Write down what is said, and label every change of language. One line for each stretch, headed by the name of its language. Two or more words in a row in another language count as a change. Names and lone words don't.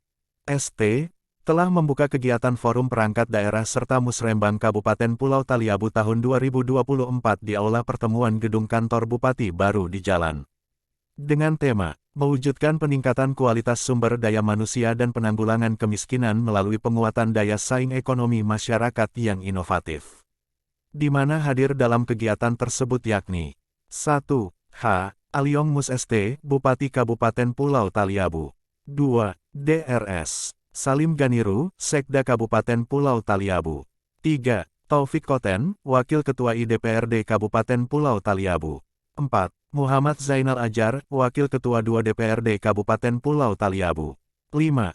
Indonesian: ST, telah membuka kegiatan forum perangkat daerah serta musrembang Kabupaten Pulau Taliabu tahun 2024 di Aula Pertemuan Gedung Kantor Bupati Baru di Jalan. Dengan tema, mewujudkan peningkatan kualitas sumber daya manusia dan penanggulangan kemiskinan melalui penguatan daya saing ekonomi masyarakat yang inovatif. Di mana hadir dalam kegiatan tersebut yakni 1. H. Aliong Mus ST, Bupati Kabupaten Pulau Taliabu. 2. Drs. Salim Ganiru, Sekda Kabupaten Pulau Taliabu. 3. Taufik Koten, Wakil Ketua IDPRD Kabupaten Pulau Taliabu. 4. Muhammad Zainal Ajar, Wakil Ketua 2 DPRD Kabupaten Pulau Taliabu. 5.